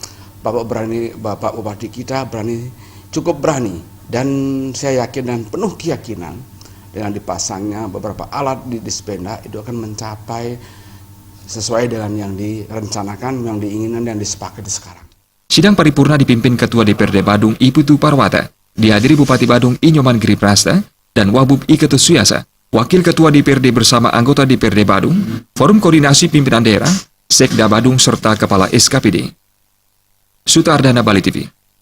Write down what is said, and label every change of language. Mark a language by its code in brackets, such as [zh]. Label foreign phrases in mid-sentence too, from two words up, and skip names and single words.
[id] Bapak Bupati kita cukup berani dan saya yakin dan penuh keyakinan dengan dipasangnya beberapa alat di Dispenda itu akan mencapai sesuai dengan yang direncanakan, yang diinginkan dan disepakati sekarang. Sidang paripurna dipimpin Ketua DPRD Badung I Putu Parwata, dihadiri Bupati Badung I Nyoman Giriprasta dan Wabub I Ketut Suyasa, Wakil Ketua DPRD bersama anggota DPRD Badung, Forum Koordinasi Pimpinan Daerah, Sekda Badung serta Kepala SKPD. Sutardana Bali TV.